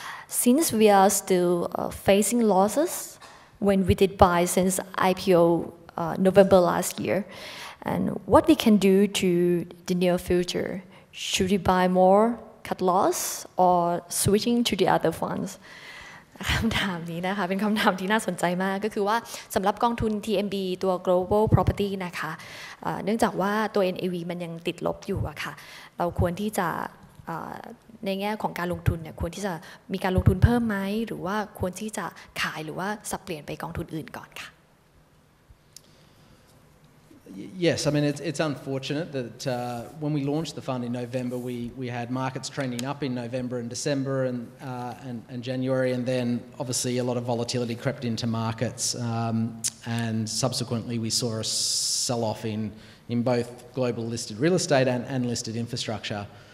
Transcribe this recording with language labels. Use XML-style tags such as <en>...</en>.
<en>Since we are still facing losses when we did buy since IPO November last year, and what we can do to the near future? Should we buy more, cut loss, or switching to the other funds?</en> <th>คำถามนี้นะคะเป็นคำถามที่น่าสนใจมากก็คือว่าสำหรับกองทุน TMB ตัว Global Property นะคะเนื่องจากว่าตัว NAV มันยังติดลบอยู่อะค่ะเราควรที่จะในแง่ของการลงทุนเนี่ยควรที่จะมีการลงทุนเพิ่มไหมหรือว่าควรที่จะขายหรือว่าสับเปลี่ยนไปกองทุนอื่นก่อนค่ะ</th> <en>Yes, I mean it's unfortunate that when we launched the fund in November, we had markets trending up in November and December and January, and then obviously a lot of volatility crept into markets, and subsequently we saw a sell-off in both global listed real estate and listed infrastructure.</en>